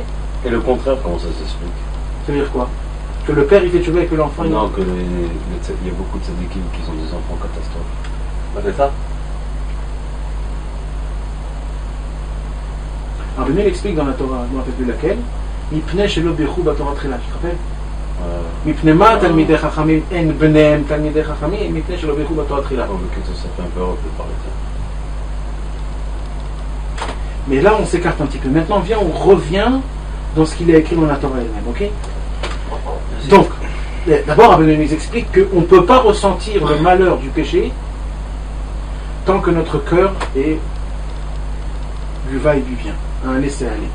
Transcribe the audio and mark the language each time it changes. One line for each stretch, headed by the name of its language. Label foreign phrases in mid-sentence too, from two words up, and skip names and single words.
French: Et le contraire, comment ça s'explique? Ça veut dire quoi? Que le père il fait tchouva et que l'enfant il. Non, que il y a beaucoup de tzadikim qui ont des enfants catastrophes. Ça fait ça? Alors Béné explique dans la Torah, je ne me rappelle plus laquelle,
Hebrew: מפני שלא בירכו בתורה תחילה,
French: tu te rappelles?
Hebrew: מפני מה תלמידי חכמים אין בניהם תלמידי חכמים, מפני שלא בירכו בתורה תחילה.
French: Oh, mais que ça fait un peu Europe de parler de ça. Mais là on s'écarte un petit peu. Maintenant on revient dans ce qu'il a écrit dans la Torah elle-même, ok? Donc, d'abord Béné nous explique qu'on ne peut pas ressentir le malheur du péché tant que notre cœur est du va et du vient, un laisser-aller.